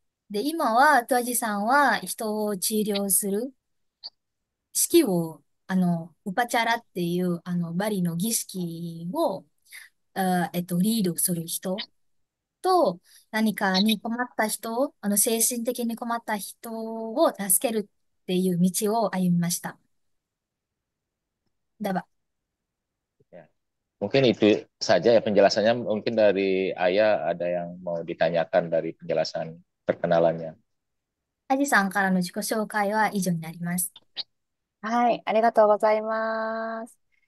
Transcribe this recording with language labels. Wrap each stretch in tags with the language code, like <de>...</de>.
<ja>で、今はトゥアジさんは人を治療する式を、ウパチャラっていう、バリの儀式を、リードする人と、何かに困った人、精神的に困った人を助けるっていう道を歩みました。だば。</ja> <id>Ya. Mungkin itu saja ya penjelasannya. Mungkin dari Ayah ada yang mau ditanyakan dari penjelasan perkenalannya.</id> <ja>アジさんからの自己紹介は以上になります。はい。ありがとうございます。</ja>